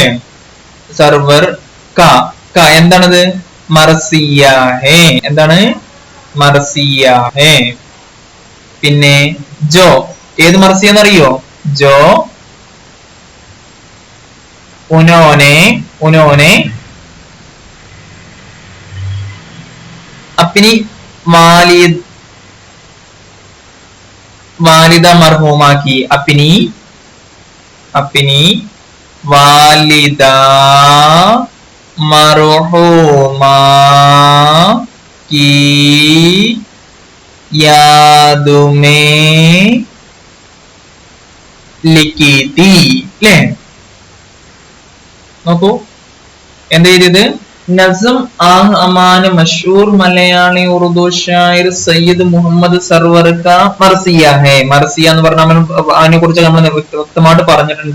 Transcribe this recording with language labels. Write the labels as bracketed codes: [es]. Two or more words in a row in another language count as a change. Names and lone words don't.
[ml] സർവർ ക എന്താണത്? [ur] مرثیہ ہے. എന്താണ്? مرثیہ ہے. [ml] പിന്നെ ജോ ഏത് മർസിയ എന്നറിയോ? [ur] جو انہوں نے اپنی والدہ مرحومہ کی اپنی والدہ مرحومہ کی یاد میں لکھی تھی അല്ലേ. [ml] നോക്കൂ എന്താ ചെയ്തത്? [ur] نظم امان مشہور ملیالی اردو شاعر سید محمد سرور کا مرثیہ ہے. [ml] മർസിയ എന്ന് പറഞ്ഞാൽ അതിനെ കുറിച്ച് നമ്മൾ വ്യക്തമായിട്ട് പറഞ്ഞിട്ടുണ്ട്.